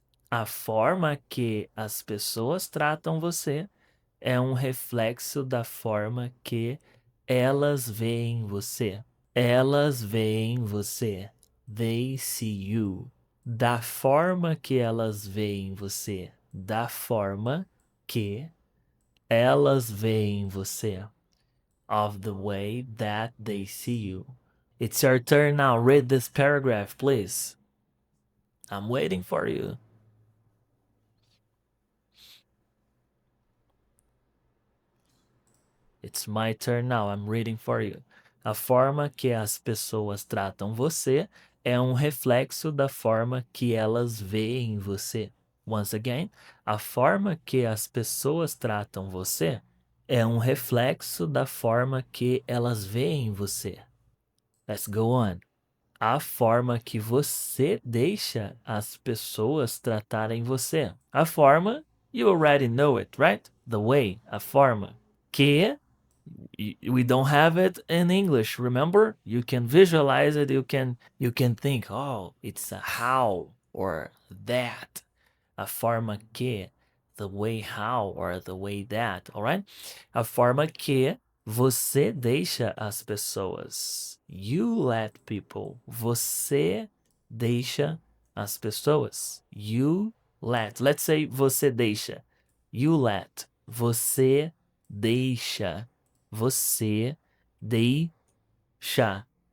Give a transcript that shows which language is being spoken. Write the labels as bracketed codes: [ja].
[pt] A forma que as pessoas tratam você é um reflexo da forma que elas veem você. Elas veem você. [en] They see you. [pt] Da forma que elas veem você. Da forma que elas veem você. [en] Of the way that they see you. It's your turn now. Read this paragraph, please. I'm waiting for you. It's my turn now. I'm reading for you. [pt] A forma que as pessoas tratam você é um reflexo da forma que elas veem você. [en] Once again, [pt] a forma que as pessoas tratam você é um reflexo da forma que elas veem você. [en] Let's go on. [pt] A forma que você deixa as pessoas tratarem você. A forma, [en] you already know it, right? The way, a forma. Que we don't have it in English, remember? You can visualize it, you can think, oh, it's a how or that. [pt] A forma que, [en] the way how or the way that, alright? [pt] A forma que você deixa as pessoas. [en] You let people. [pt] Você deixa as pessoas. [en] You let. Let's say [pt] você deixa. [en] You let. [pt] Você deixa. Você deixa.